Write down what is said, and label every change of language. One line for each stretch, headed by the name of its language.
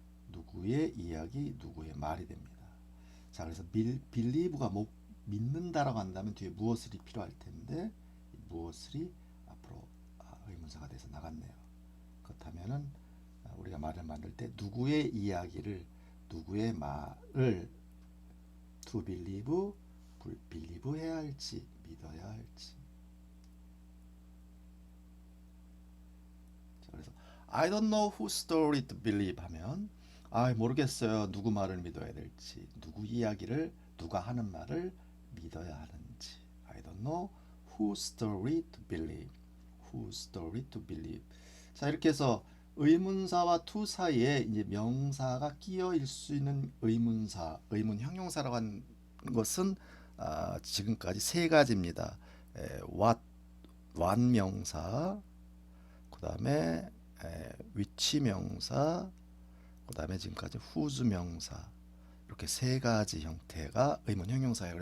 Korean: 누구의 이야기, 누구의 말이 됩니다. 자, 그래서 believe가 믿는다라고 한다면 뒤에 무엇을이 필요할 텐데 무엇을이 앞으로 의문사가 돼서 나갔네요. 그렇다면은 우리가 말을 만들 때 누구의 이야기를 누구의 말을 to believe, believe 해야 할지 믿어야 할지.
English: 자, 그래서 I don't know whose story to believe
Korean: 하면 모르겠어요. 누구 말을 믿어야 될지, 누구 이야기를 누가 하는 말을 믿어야 하는지.
English: I don't know whose story to believe. whose story to believe.
Korean: 자, 이렇게 해서 의문사와 to 사이에 이제 명사가 끼어일 수 있는 의문사, 의문 형용사라고 하는 것은 지금까지 세 가지입니다. what, 명사, 그 다음에 위치 명사, 그 다음에 지금까지 whose 명사, 이렇게 세 가지 형태가 의문 형용사예요.